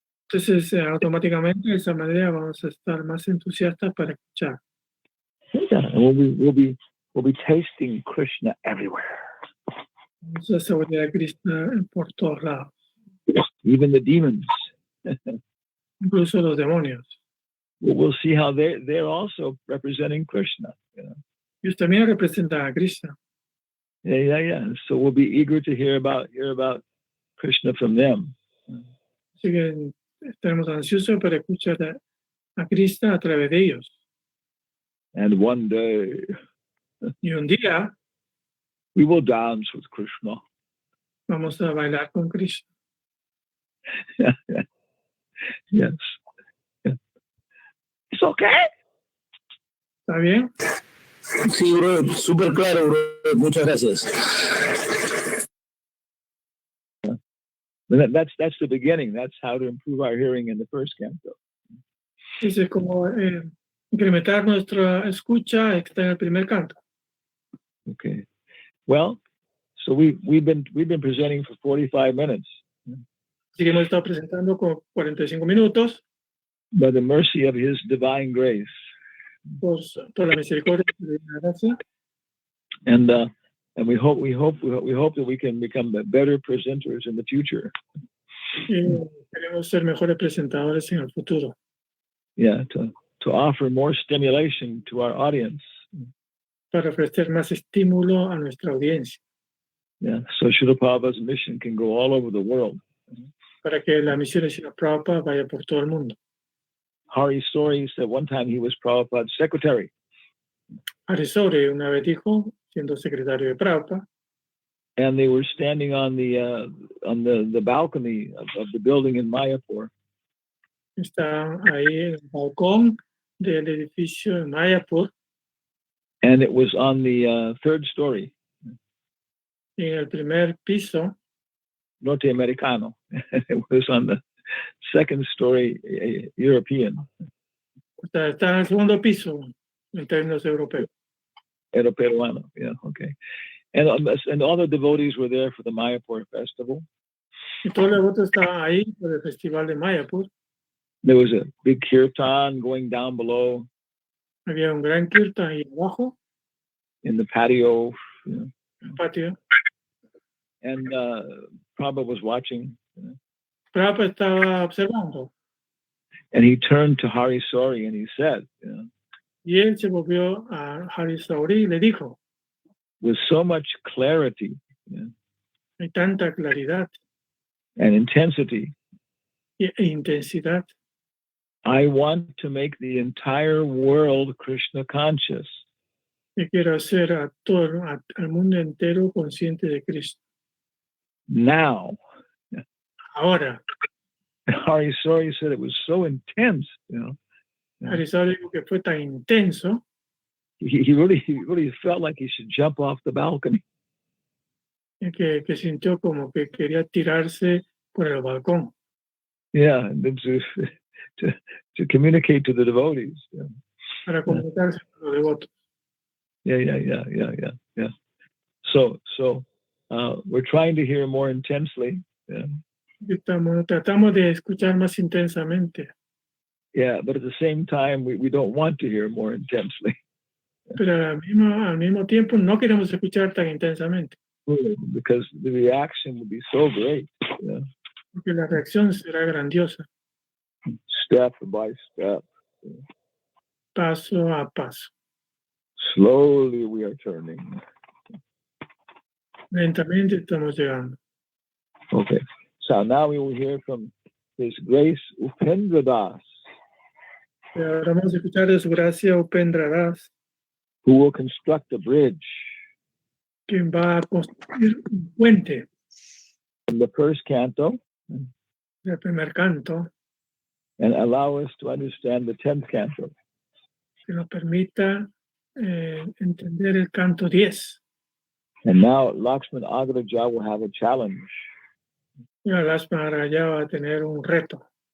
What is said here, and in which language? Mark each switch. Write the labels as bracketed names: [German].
[Spanish] Entonces, automáticamente de esa manera vamos a estar más entusiastas para escuchar. [English] Yeah, and we'll be tasting Krishna everywhere. [Spanish] Vamos a saborear a Krishna por todos lados. [English] Even the demons. [Spanish] Incluso los demonios. [English] We'll see how they're also representing Krishna. [Spanish] Ellos también representan a Krishna. [English] Yeah. So we'll be eager to hear about Krishna from them. [Spanish] Así que estaremos ansiosos para escuchar a Krishna a través de ellos. [English] And one day, [Spanish] y un día, [English] we will dance with Krishna. [Spanish] Vamos a bailar con Krishna. [English] Yes. Yeah. It's okay. [Spanish] ¿Está bien? Sí, bro, súper claro, bro. Muchas gracias. [English] That's the beginning. That's how to improve our hearing in the first canto. [Spanish] Dice como incrementar nuestra escucha está en el primer canto. [English] Okay. Well, so we've been presenting for 45 minutes. [Spanish] Así que hemos estado presentando con 45 minutos [English] By the mercy of His divine grace, [Spanish] por la misericordia de la gracia. [English] and we hope that we can become better presenters in the future. [Spanish] Y queremos ser mejores presentadores en el futuro. [English] Yeah, to offer more stimulation to our audience. [Spanish] Para ofrecer más estímulo a nuestra audiencia. [English] Yeah, so Srila Prabhupada's mission can go all over the world. [Spanish] Para que la misión de Srila Prabhupada vaya por todo el mundo. [English] Hari Sori said one time he was Prabhupada's secretary. [Spanish] Arisori una vez dijo, siendo secretario de Prabhupada, [English] and they were standing on the balcony of the building in Mayapur. [Spanish] Está ahí en el balcón del edificio en Mayapur. [English] And it was on the third story. [Spanish] En el primer piso. Norteamericano. [English] It was on the second story European. [Spanish] Está en el segundo piso en términos europeos. Peruano, [English] yeah, okay. And all the devotees were there for the Mayapur festival. [Spanish] Y todos los devotos estaban ahí por el festival de Mayapur. [English] There was a big kirtan going down below. [Spanish] Había un gran kirtan ahí abajo. [English] In the patio. You know. [Spanish] El patio. [English] And Prabhupada was watching. [Spanish] Prabhupada estaba observando. [English] And he turned to Hari Sori and he said, [Spanish] y él se volvió a Hari Sori y le dijo, [English] with so much clarity, [Spanish] hay tanta claridad [English] and intensity, [Spanish] e intensidad. [English] I want to make the entire world Krishna conscious. [Spanish] Que quiero hacer a todo, al mundo entero consciente de Cristo. [English] Now. [Spanish] Ahora. [English] Hari Sori said it was so intense, [Spanish] Hari Sori dijo que fue tan intenso. [English] He really felt like he should jump off the balcony. [Spanish] Que sintió como que quería tirarse por el balcón. [English] Yeah, and to communicate to the devotees. [Spanish] Para comunicarse con los devotos. [English] Yeah. So we're trying to hear more intensely. Yeah. [Spanish] Tratamos de escuchar más intensamente. [English] Yeah, but at the same time, we don't want to hear more intensely. [Spanish] Pero al mismo tiempo no queremos escuchar tan intensamente. [English] Because the reaction would be so great. Yeah. [Spanish] Porque la reacción será grandiosa. [English] Step by step. [Spanish] Paso a paso. [English] Slowly we are turning. [Spanish] Lentamente estamos llegando. [English] Okay. So now we will hear from His Grace Upendra Das. [Spanish] Ahora vamos a escuchar de su gracia Upendra Das. [English] Who will construct a bridge. [Spanish] Quien va a construir un puente. [English] From the first canto. [Spanish] Del primer canto. [English] And allow us to understand the 10th canto. [Spanish] Que nos permita entender el canto 10. [English] And now Lakshman Agraja will have a challenge. [Spanish] Y Lakshman Agraja va a tener un reto.